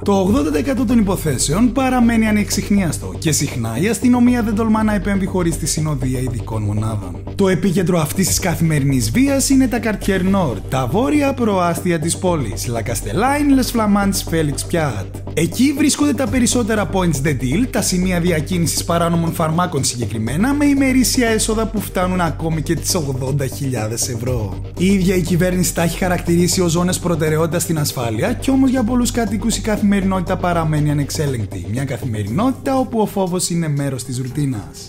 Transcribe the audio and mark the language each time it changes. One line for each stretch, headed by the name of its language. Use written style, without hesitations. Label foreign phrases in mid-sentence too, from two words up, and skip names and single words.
Greek: Το 80% των υποθέσεων παραμένει ανεξιχνίαστο και συχνά η αστυνομία δεν τολμά να επέμβει χωρίς τη συνοδεία ειδικών μονάδων. Το επίκεντρο αυτής της καθημερινής βίας είναι τα Quartier Nord, τα βόρεια προάστια της πόλης, La Castellane, Les Flamands, Felix Piat. Εκεί βρίσκονται τα περισσότερα
French: points de deal,
Greek: τα σημεία διακίνησης παράνομων φαρμάκων συγκεκριμένα, με ημερήσια έσοδα που φτάνουν ακόμη και τις 80.000 ευρώ. Η ίδια η κυβέρνηση τα έχει χαρακτηρίσει ως ζώνες προτεραιότητας στην ασφάλεια, κι όμως για πολλούς κατοίκους η καθημερινότητα παραμένει ανεξέλεγκτη. Μια καθημερινότητα όπου ο φόβος είναι μέρος της ρουτίνας.